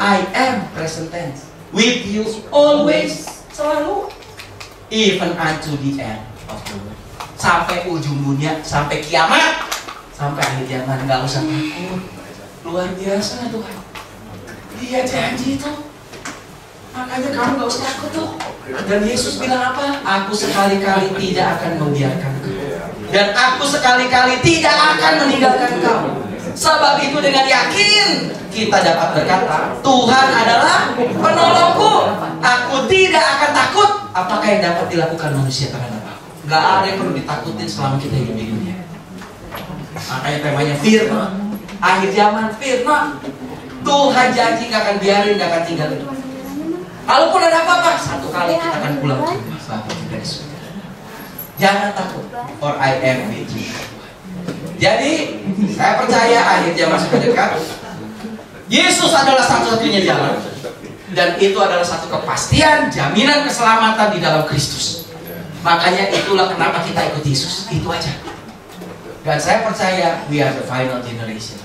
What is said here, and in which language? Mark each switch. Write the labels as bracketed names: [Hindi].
[English] I am present tense with you always, [Indonesian] selalu, [English] even unto the end of the world. [Indonesian] Sampai ujung dunia, sampai kiamat, sampai akhir zaman. Nggak usah takut. Luar biasa Tuhan. Dia janji tuh. Makanya kamu gak usah takut tuh. Dan Yesus bilang apa? Aku sekali-kali tidak akan membiarkan kau, dan aku sekali-kali tidak akan meninggalkan kau. Sebab itu dengan yakin kita dapat berkata, Tuhan adalah penolongku. Aku tidak akan takut apakah yang dapat dilakukan manusia terhadap aku. Gak ada yang perlu ditakutin selama kita hidup di dunia. Makanya temanya firman. Akhir zaman firman. Tuhan janji gak akan biarin, gak akan tinggalin. Kalaupun ada apa-apa, satu kali kita akan pulang ke rumah Bapa kita di surga. Jangan takut, [English] for I am with you. [Indonesian] Jadi, saya percaya akhir zaman sudah dekat. Yesus adalah satu-satunya jalan, dan itu adalah satu kepastian, jaminan keselamatan di dalam Kristus. Makanya itulah kenapa kita ikut Yesus. Itu aja. Dan saya percaya [English] we are the final generation.